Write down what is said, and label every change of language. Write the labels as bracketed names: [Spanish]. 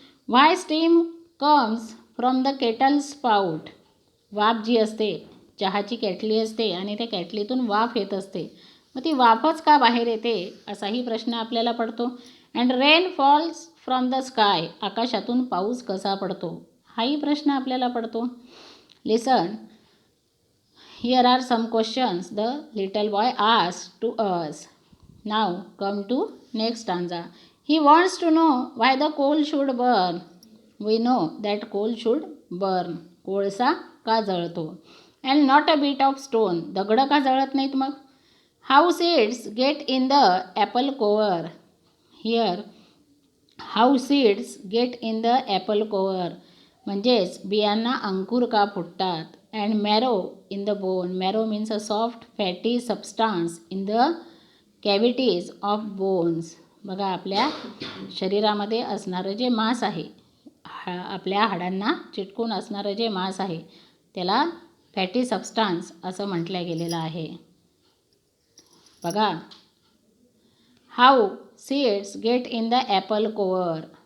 [English] Why steam comes from the kettle spout. [Marathi] वाफ जी असते, चहाची केटली असते आणि त्या केटलीतून वाफ येत असते, मग ती वाफच का बाहेर येते असाही प्रश्न आपल्याला पडतो. [English] And rain falls from the sky. [Marathi] आकाशातून पाऊस कसा पडतो हाही प्रश्न आपल्याला पडतो. [English] Listen, here are some questions the little boy asked to us. Now come to next stanza. He wants to know why the coal should burn. We know that coal should burn. [Marathi] कोळसा का जळतो. [English] And not a bit of stone. [Marathi] दगडं का जळत नाहीत मग. [English] How seeds get in the apple cover. Here, how seeds get in the apple cover. [Marathi] म्हणजेच बियांना अंकुर का फुटतात. [English] And marrow in the bone. Marrow means a soft fatty substance in the cavities of bones. [Marathi] बघा, आपल्या शरीरामध्ये असणारं जे मांस आहे, आपल्या हाडांना चिटकून असणारं जे मांस आहे त्याला फॅटी सबस्टान्स असं म्हटलं गेलेलं आहे. [English] बघा, how seeds get in the apple core.